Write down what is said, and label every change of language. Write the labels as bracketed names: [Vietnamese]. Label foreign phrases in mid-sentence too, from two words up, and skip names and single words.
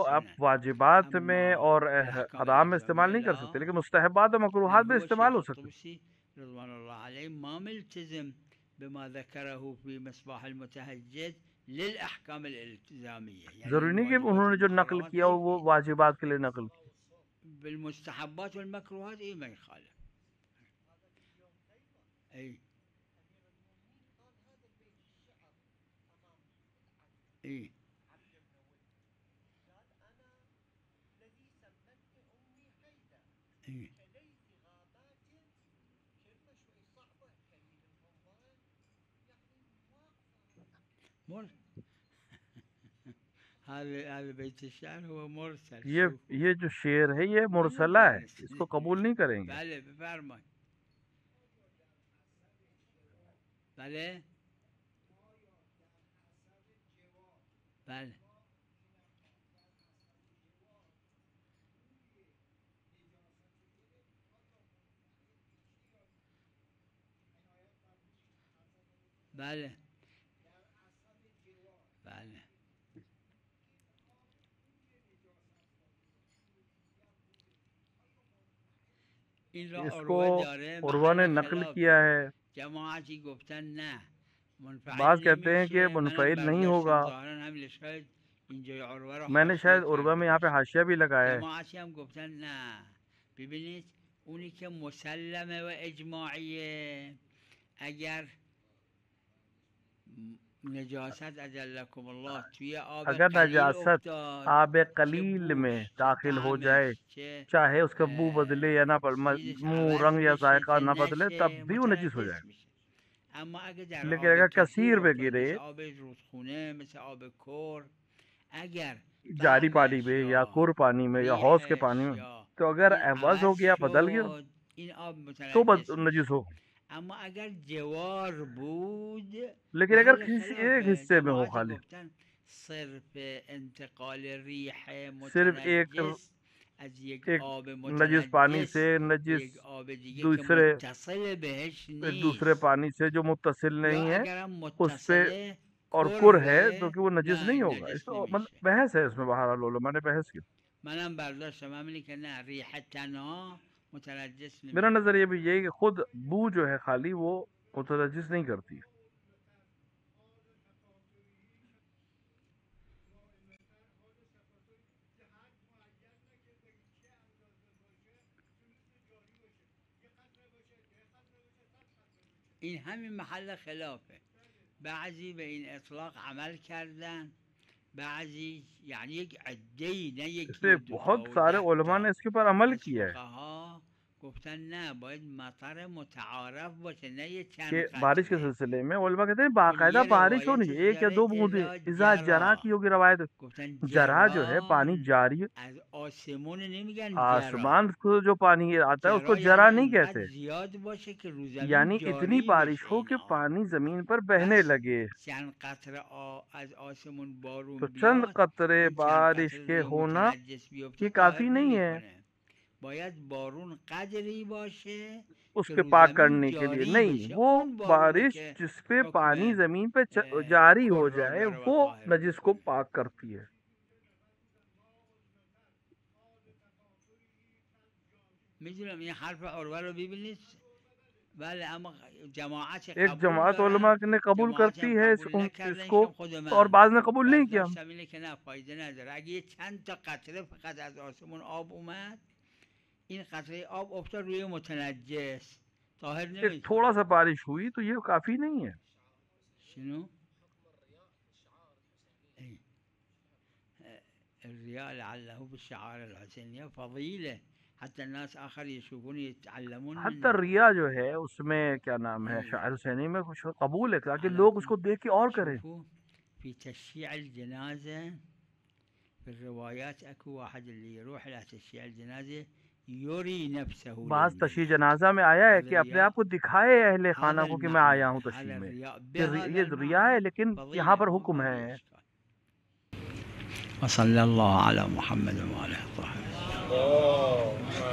[Urdu] وہ آپ [Arabic] السنن. [Urdu] واجبات میں [Arabic] اما [Urdu] اور [Arabic] الاحکام [Urdu] حرام میں استعمال [Arabic] الالزامیه [Urdu] نہیں کر سکتے، [Arabic] لا. [Urdu] لیکن مستحبات اور مکروہات میں [Arabic] هو [Urdu] استعمال [Arabic] الشيخ [Urdu] ہو سکتے. [Arabic] الطوسي رضوان الله عليه ما ملتزم بما ذكره في مصباح المتهجد للأحكام الالتزامية، يعني [Urdu] ضروری نہیں کہ [Arabic] الواجبات [Urdu] انہوں نے جو نقل [Arabic] والمحرمات [Urdu] کیا وہ واجبات کے لیے نقل کیا. [Arabic] بالمستحبات والمكروهات ما يخالف. اي إيه. إيه. هذا بيت الشعر هو مرسل. [Urdu] یہ جو شعر ہے یہ مرسلہ ہے، اس کو قبول نہیں کریں گے. [Persian] بله بفرمایید. بله بله بله بله [Urdu] اس کو عروہ نے نقل کیا ہے. [Persian] جماعتی گفتن نه، [Urdu] بعض کہتے ہیں کہ منفعل نہیں ہوگا. میں نے شاید عروہ میں یہاں پہ حاشیہ بھی لگایا ہے. [Persian] جماعتی هم گفتن نه. ببینید اونی که مسلمه و اجماعیه، اگر نجاست [Arabic] اجلکم الله [Persian] توی آب اگر قلیل نجاست افتاد، [Urdu] آب قلیل میں داخل ہو جائے، چاہے اس کا بو بدلے یا نہ منہ رنگ یا ذائقہ نہ بدلے، تب بھی وہ نجس ہو جائے. [Persian] اما اگر در [Urdu] لیکن [Persian] آب [Urdu] اگر کثیر پہ [Persian] افتاد، [Urdu] گرے، [Persian] مثل آب رودخونه، مثل آب کور، اگر [Urdu] جاری پانی [Persian] طعمش [Urdu] میں یا کور پانی میں یا حوض کے پانی میں، تو اگر عوض ہو گیا، بدل گیا، [Persian] این آب [Urdu] تو [Persian] متنجس [Urdu] نجس ہو. [Persian] اما اگر جوار بود، [Urdu] لیکن اگر کسی ایک حصے میں ہو خالی، [Persian] صرف انتقال ریح [Urdu] صرف ایک [Persian] متنجس از یک آب [Urdu] نجس پانی سے نجس [Persian] یک آب دیگه [Urdu] دوسرے [Persian] که متصل بهش [Urdu] ایک دوسرے [Persian] نیست، [Urdu] پانی سے جو متصل نہیں [Persian] یا [Urdu] ہے [Persian] اگرم [Urdu] اس پہ [Persian] متصله [Urdu] اور کر ہے [Persian] کره، [Urdu] تو کہ وہ نجس [Persian] نه [Urdu] نہیں [Persian] این [Urdu] ہوگا. [Persian] نجس [Urdu] اس تو [Persian] نمیشه. [Urdu] بحث ہے اس میں، بہرحال علماء نے بحث کی. [Persian] منم برداشتم همینی که نه ریح تنها متنجس [Urdu] میرا [Persian] نمیشه. [Urdu] نظر یہ بھی یہی کہ خود بو جو ہے خالی وہ متنجس نہیں کرتی. [Persian] این همین محل خلافه. بعضی به این اطلاق عمل کردن، بعضی یعنی یک عده‌ای، نه [Urdu] اس [Persian] یکی [Urdu] پہ [Persian] و دوتا [Urdu] بہت [Persian] و [Urdu] سارے [Persian] 10 [Urdu] علماء [Persian] تا، [Urdu] نے اس کے اوپر عمل [Persian] از [Urdu] کیا ہے [Persian] فقها گفتن نه باید مطر متعارف باشه، نه یه چند [Urdu] کہ بارش کے [Persian] قطره. [Urdu] سلسلے میں علماء کہتے ہیں [Persian] که [Urdu] باقاعدہ [Persian] یه [Urdu] بارش ہونی [Persian] روایتش [Urdu] چاہیے، ایک یا [Persian] داره [Urdu] دو بوندیں. [Arabic] اذا جرا [Persian] جرا، [Urdu] کی ہوگی روایت، [Persian] گفتن [Urdu] جرا جو ہے پانی جاری، [Persian] از آسمون نمیگن جرا. [Urdu] آسمان کو جو پانی آتا ہے اس کو جرا [Persian] جرا یعنی [Urdu] نہیں [Persian] انقدر [Urdu] کہتے، [Persian] زیاد باشه که رو زمین [Urdu] یعنی [Persian] جاری [Urdu] اتنی بارش [Persian] بشه [Urdu] ہو [Persian] این [Urdu] کہ [Persian] آب. [Urdu] پانی زمین پر بہنے [Persian] بس [Urdu] لگے. [Persian] چند قطره از آسمون بارون [Urdu] تو چند [Persian] بیاد، [Urdu] قطرے [Persian] این چند [Urdu] بارش [Persian] قطره [Urdu] کے [Persian] روی [Urdu] ہونا [Persian] متنجس بیفته [Urdu] یہ [Persian] طاهر [Urdu] کافی نہیں ہے [Persian] نمیکنه. باید بارون قدری باشه [Urdu] اس [Persian] که [Urdu] کے [Persian] رو [Urdu] پاک [Persian] زمین [Urdu] کرنے کے لیے. [Persian] جاری [Urdu] نہیں، [Persian] بشه. [Urdu] وہ [Persian] اون بارونه [Urdu] بارش [Persian] که [Urdu] جس پہ [Persian] حکم [Urdu] پانی زمین پہ جاری ہو [Persian] کر رو [Urdu] جائے [Persian] داره و [Urdu] وہ [Persian] طاهر [Urdu] نجس کو [Persian] میکنه. [Urdu] پاک کرتی ہے. [Persian] میدونم این حرف عروه رو ببینید. بله اما جماعت [Urdu] ایک [Persian] قبول [Urdu] جماعت علماء [Persian] دارن، [Urdu] نے قبول [Persian] جماعت [Urdu] کرتی [Persian] هم [Urdu] ہے [Persian] قبول [Urdu] اس [Persian] نکردن، [Urdu] کو، [Persian] شم خود [Urdu] اور [Persian] من [Urdu] بعض نے قبول نہیں کیا. [Persian] برداشتم اینه که نه فایده نداره. اگه یه چند تا قطره فقط از آسمون آب اومد، این قطره آب افتاد روی متنجس، طاهر [Urdu] ایک [Persian] نمیشه. [Urdu] تھوڑا سا بارش ہوئی تو یہ کافی نہیں ہے. [Persian] شنو؟ [Arabic] الرياء لعله بالشعار الحسينية فضيلة حتى الناس آخر يشوفون يتعلمون حتی منه. [Urdu] ریا جو ہے اس میں کیا نام ہے، شاعر حسینی میں کچھ قبول ہے تاکہ لوگ اس کو دیکھ کے اور کریں. [Arabic] شوفوا في تشييع الجنازة في الروايات اكو واحد اللي يروح الى تشييع الجنازة يري نفسه بعض للميت. [Urdu] تشییع جنازہ میں آیا ہے کہ اپنے آپ کو دکھائے اہل خانہ کو کہ میں آیا ہوں تشییع [Arabic] هذا [Urdu] میں. [Arabic] الرياء [Urdu] یہ [Arabic] بهذا [Urdu] ریا ہے [Arabic] المعنى [Urdu] لیکن [Arabic] فضيلة، [Urdu] یہاں پر [Arabic] ما [Urdu] حکم [Arabic] فيه [Urdu] ہے. [Arabic] إشكال. وصلى الله على محمد وآله وصحبه.